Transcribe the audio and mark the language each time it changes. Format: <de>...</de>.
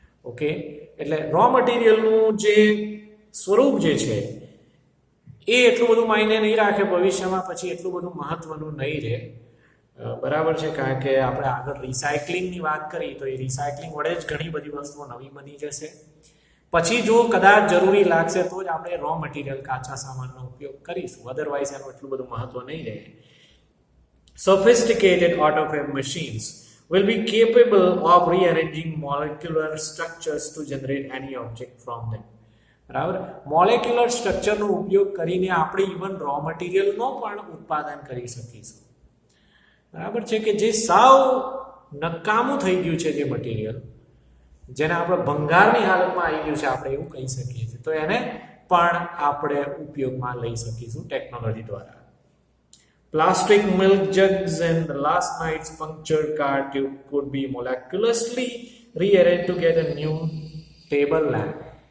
<gu>Okay, એટલે row મટીરિયલનું જે સ્વરૂપ જે છે એ એટલું બધું માયને નહીં રાખે ભવિષ્યમાં, પછી એટલું બધું મહત્વનું નહીં રહે. બરાબર છે, કારણ કે આપણે આગળ રિસાયકલિંગની વાત કરી તો એ રિસાયકલિંગ વડે જ ઘણી બધી વસ્તુઓ નવી બની જશે. પછી જો કદાચ જરૂરી લાગશે તો જ આપણે રો મટીરિયલ કાચા સામાનનો ઉપયોગ કરીશું, અધરવાઇઝ એનું એટલું બધું મહત્વ નહીં રહે.</gu> <en>Sophisticated AutoFab machines will be capable of rearranging molecular structures to generate any object from them.</en> <gu>બરાબર, મોલેક્યુલર સ્ટ્રક્ચરનો ઉપયોગ કરીને આપણે ઇવન રો મટીરિયલનો પણ ઉત્પાદન કરી શકીશું. બરાબર છે, કે જે સાવ નકામું થઈ ગયું છે જે મટીરિયલ, જેને આપણે ભંગારની હાલતમાં આવી ગયું છે, આપણે એવું કહી શકીએ છીએ, તો એને પણ આપણે ઉપયોગમાં લઈ શકીશું ટેકનોલોજી દ્વારા.</gu> <en>Plastic milk jugs and the last night's punctured car tube could be molecularly rearranged to get a new table lamp.</en>